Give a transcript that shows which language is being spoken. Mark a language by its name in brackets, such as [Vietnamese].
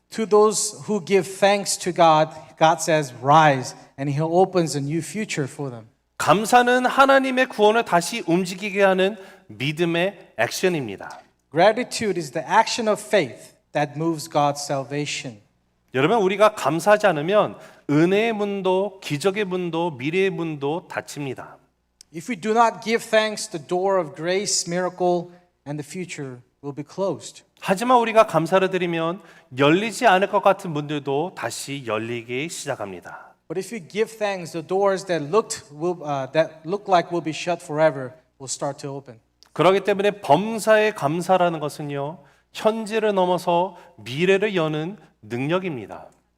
[English] To those who give thanks to God, God says rise and He opens a new future for them. [Korean] 감사는 하나님의 구원을 다시 움직이게 하는 믿음의 액션입니다. [English] Gratitude is the action of faith that moves God's salvation. [Korean] 여러분, 우리가 감사하지 않으면 은혜의 문도, 기적의 문도, 미래의 문도 닫힙니다. [English] If we do not give thanks, the door of grace, miracle, and the future will be closed. [Korean] 하지만 우리가 감사를 드리면 열리지 않을 것 같은 문들도 다시 열리기 시작합니다. [English] But if we give thanks, the doors that look like will be shut forever will start to open. [Korean] 그렇기 때문에 범사에 감사라는 것은요, 현재를 넘어서 미래를 여는 능력입니다.